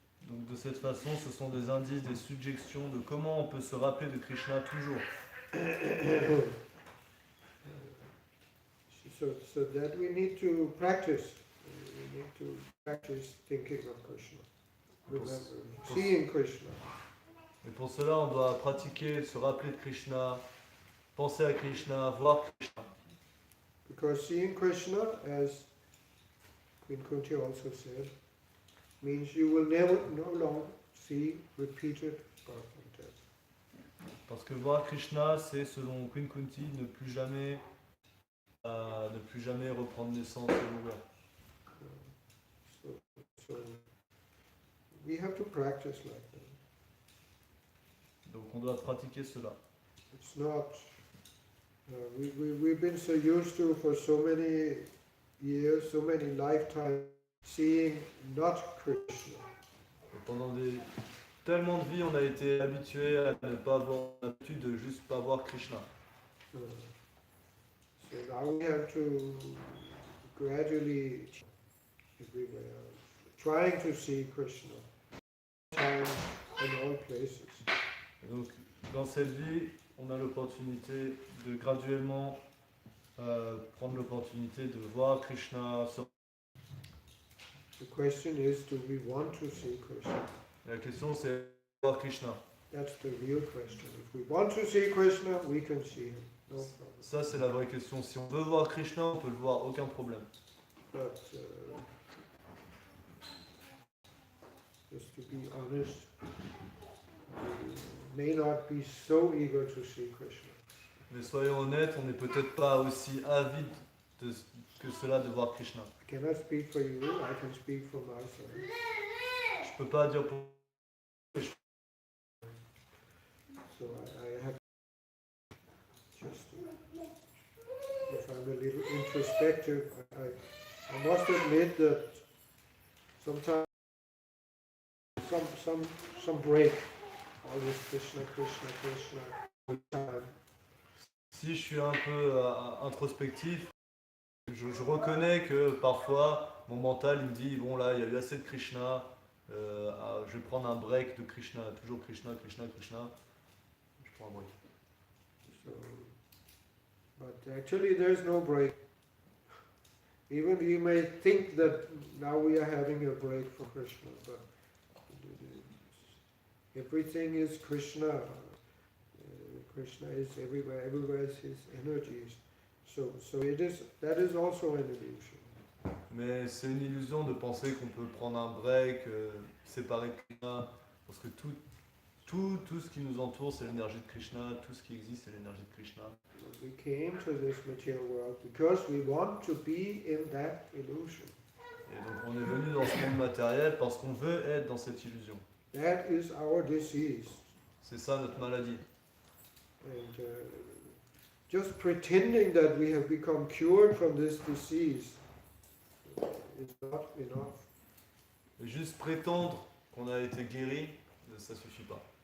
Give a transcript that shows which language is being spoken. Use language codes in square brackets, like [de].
[fr] Donc de cette façon, ce sont des indices, des suggestions de comment on peut se rappeler de Krishna toujours. [en] So that we need to practice. We need to practice thinking of Krishna, remember, seeing Krishna. [fr] Et pour cela, on doit pratiquer, se rappeler de Krishna, penser à Krishna, voir Krishna. [en] Because seeing Krishna, as Queen Kunti also said, means you will no longer see repeated birth and death. [fr] Parce que voir Krishna, c'est selon Queen Kunti ne plus jamais reprendre naissance et mourir. [en] So we have to practice like that. [fr] Donc on doit pratiquer cela. [en] It's not. We've been so used to for so many years, so many lifetimes, seeing not Krishna. [fr] Et pendant tellement de vies, on a été habitué à ne pas avoir l'habitude de juste pas voir Krishna. [en] So now we have to gradually, everywhere, trying to see Krishna, time in all places. [fr] Et donc dans cette vie, on a l'opportunité de graduellement prendre l'opportunité de voir Krishna. [en] The question is, do we want to see Krishna? [fr] La question c'est voir Krishna. [en] That's the real question. If we want to see Krishna, we can see him. No problem. [fr] Ça c'est la vraie question. Si on veut voir Krishna, on peut le voir, aucun problème. [en] But just to be honest, we may not be so eager to see Krishna. [fr] Mais soyons honnêtes, on n'est peut-être pas aussi avide que cela de voir Krishna. [en] I cannot speak for you, I can speak for myself. [fr] Je peux pas dire pour [en] So I have just, if I'm a little introspective, I must admit that sometimes some break, always Krishna, Krishna, Krishna, all the time. [fr] Si je suis un peu introspectif, je reconnais que parfois mon mental il me dit bon là il y a eu assez de Krishna, je vais prendre un break de Krishna, toujours Krishna, Krishna, Krishna, je prends un break. [en] So, but actually there's no break. Even you may think that now we are having a break for Krishna, but everything is Krishna. Krishna is everywhere. Everywhere is his energies. So that is also an illusion. [fr] Mais c'est une illusion de penser qu'on peut prendre un break, séparer de Krishna, parce que tout ce qui nous entoure c'est l'énergie de Krishna, tout ce qui existe c'est l'énergie de Krishna. [en] We came to this material world because we want to be in that illusion. [fr] Et donc on est venu dans ce monde matériel parce qu'on veut être dans cette illusion. [en] That is our disease. [fr] C'est ça notre maladie. [en] And just pretending that we have become cured from this disease is not enough. [fr] Juste prétendre qu'on a été guéri, ça suffit pas.